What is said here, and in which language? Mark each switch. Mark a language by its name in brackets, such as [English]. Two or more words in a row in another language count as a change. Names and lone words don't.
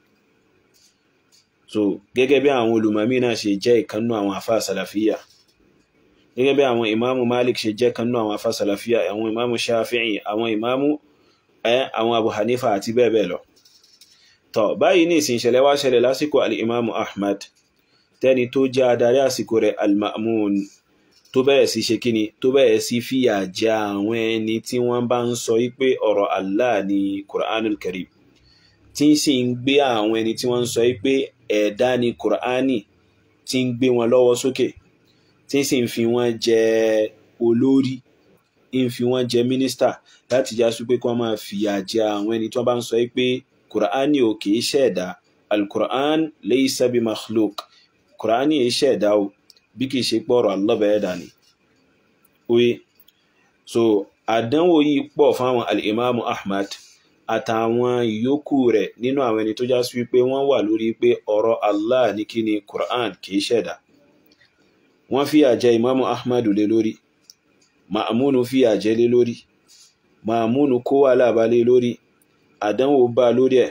[Yoruba] So gẹ́gẹ́ bí àwọn olùmọ̀mí náà ṣe jẹ́ ìkan nínú àwọn àfáà sàlàfíyà, gẹ́gẹ́ bí àwọn ìmáàmù Malik ṣe jẹ́ kan nínú àwọn àfáà sàlàfíyà, àwọn ìmáàmù Shafi'i, àwọn ìmáàmù àwọn Abu Hanifa àti bẹ́ẹ̀ bẹ́ẹ̀ lọ. Tọ́ báyìí ní ìsìn ìṣẹ̀lẹ̀ wá ṣẹlẹ̀ lásìkò al-Imamu Ahmad, tẹ́ni tó jẹ́ adarí àsìkò rẹ̀ al-Ma'mun tó bẹ̀rẹ̀ sí ṣe kíni, tó bẹ̀rẹ̀ sí fìyà jẹ àwọn ẹni tí wọ́n bá ń sọ wípé ọ̀rọ̀ Allah ni Qur'anul Karim, tí ń sì ń gbé àwọn ẹni tí wọ́n ń sọ wípé ẹ̀dá ni Qur'ani, tí ń gbé wọn lọ́wọ́ sókè, tí ń sì ń fi wọ́n jẹ olórí, ń fi wọ́n jẹ mínísítà, láti já sí pé kí wọ́n máa fìyà jẹ àwọn ẹni tí wọ́n bá ń sọ wípé Qur'ani ò kìí ṣẹ̀dá, [Arabic] القرآن ليس بمخلوق, [Yoruba] Qur'ani ì ṣẹ̀dá o, bí kìí ṣe pọ̀rọ̀ Allah bẹ̀rẹ̀ dà ní. Oye, so àdánwò yìí pọ̀ fáwọn al-Imamu Ahmad àtàwọn ìyókù rẹ̀ nínú àwọn ẹni tó já sí wípé wọ́n wà lórí pé ọ̀rọ̀ Allah ní kí ni Qur'an kìí ṣẹ̀dá. Wọ́n fìyà jẹ Imamu Ahmad lé lórí, Ma'munu fìyà jẹ lé lórí, Ma'munu kó wà lába lé lórí, àdánwò bá lórí ẹ̀.